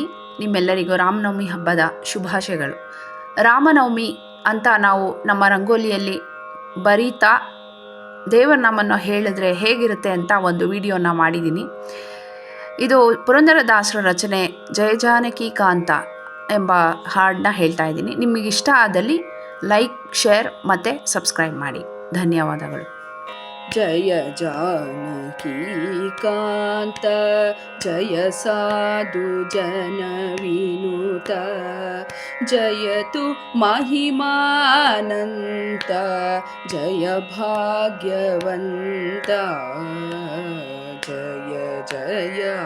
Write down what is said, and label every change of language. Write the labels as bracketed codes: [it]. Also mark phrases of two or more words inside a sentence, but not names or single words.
[kn] ನಿಮ್ಮೆಲ್ಲರಿಗೂ ರಾಮನವಮಿ ಹಬ್ಬದ ಶುಭಾಶಯಗಳು. ರಾಮನವಮಿ ಅಂತ ನಾವು ನಮ್ಮ ರಂಗೋಲಿಯಲ್ಲಿ ಬರೀತಾ ದೇವರ ನಾಮನ್ನು ಹೇಳಿದ್ರೆ ಹೇಗಿರುತ್ತೆ ಅಂತ ಒಂದು ವಿಡಿಯೋನ ಮಾಡಿದ್ದೀನಿ. ಇದು ಪುರಂದರದಾಸರ ರಚನೆ ಜಯ ಜಾನಕಿ ಕಾಂತ ಎಂಬ ಹಾಡನ್ನ ಹೇಳ್ತಾ ಇದ್ದೀನಿ. ನಿಮಗಿಷ್ಟ ಆದಲ್ಲಿ [en] like, share [kn] ಮತ್ತು ಸಬ್ಸ್ಕ್ರೈಬ್ ಮಾಡಿ. ಧನ್ಯವಾದಗಳು. [sa] जय जानकी कांत जय साधु जन विनुत जयतु महिमानंत जय भाग्यवंत जय जय